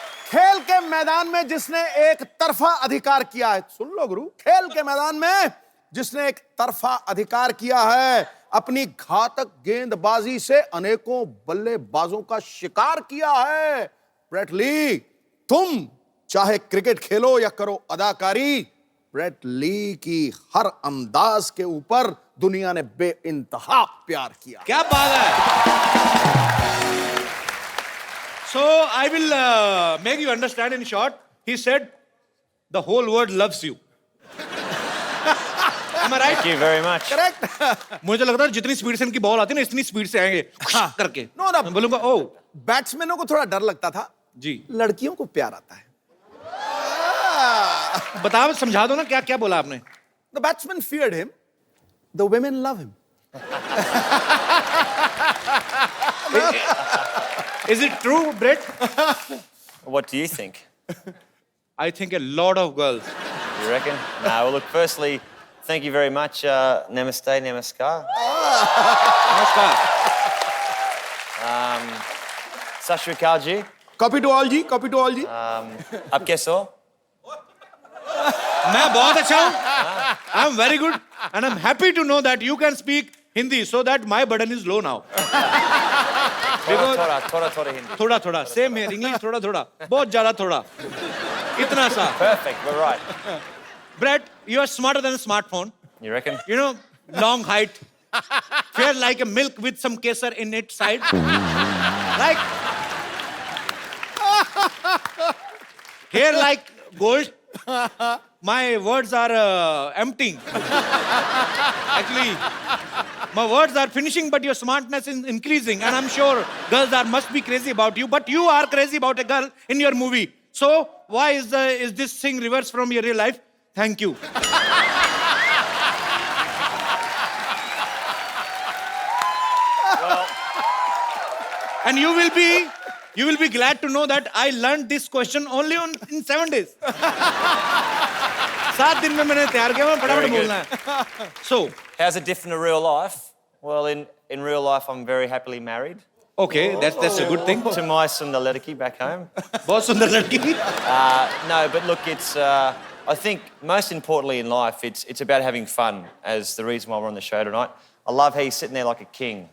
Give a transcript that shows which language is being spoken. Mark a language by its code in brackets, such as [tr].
[hi] खेल के मैदान में जिसने एक तरफा अधिकार किया है, सुन लो गुरु, खेल के मैदान में जिसने एक तरफा अधिकार किया है, अपनी घातक गेंदबाजी से अनेकों बल्लेबाजों का शिकार किया है, ब्रेट ली। तुम चाहे क्रिकेट खेलो या करो अदाकारी, ब्रेट ली की हर अंदाज के ऊपर दुनिया ने बेइंतहा प्यार किया। क्या बात है। [en] So I will make you understand in short. He said, the whole world loves you. Am I right? Thank you very much. Correct. [hi] मुझे लगता है जितनी स्पीड से इनकी बॉल आती है ना, इतनी स्पीड से आएंगे करके। [en] no ना, [hi] मैं बोलूंगा ओ, बैट्समैनों को थोड़ा डर लगता था जी, लड़कियों को प्यार आता है। बताओ, समझा दो ना, क्या क्या बोला आपने? [en] The batsman feared him. The women love him. Is it true, Brett? What do you think? I think a lot of girls. You reckon? No, well, look, firstly, thank you very much. [hi] Namaste, namaskar. नमस्कार। [pa] Sat Shri Akal ji. [en] Copy to all जी, copy to all जी। [hi] Aap kaise ho? मैं बहुत अच्छा हूँ। [en] I'm very good and I'm happy to know that you can speak Hindi so that my burden is low now. [hi] Thoda Hindi. थोड़ा थोड़ा, [en] same here, [hi] English थोड़ा थोड़ा, बहुत ज्यादा थोड़ा, इतना सा। [en] Perfect, we're right. Brett, you are smarter than a smartphone. You reckon? You know, long height, fair like a milk with some kesar in its side. Like hair like gold. My words are emptying. Actually, my words are finishing, but your smartness is increasing, and I'm sure girls must be crazy about you. But you are crazy about a girl in your movie. So why is this thing reversed from your real life? Thank you. And you will be glad to know that I learned this question only in 7 days. [hi] 7 दिन में मैंने तैयार किया, मैं फटाफट बोलना है. [en] So, how's it different to real life? Well, in real life, I'm very happily married. Okay, that's a good thing. To my [hi] sundar ladki [en] back home. [hi] बहुत सुंदर लड़की. [en] No, but look, it's. I think most importantly in life, it's about having fun. As the reason why we're on the show tonight. I love how he's sitting there like a king.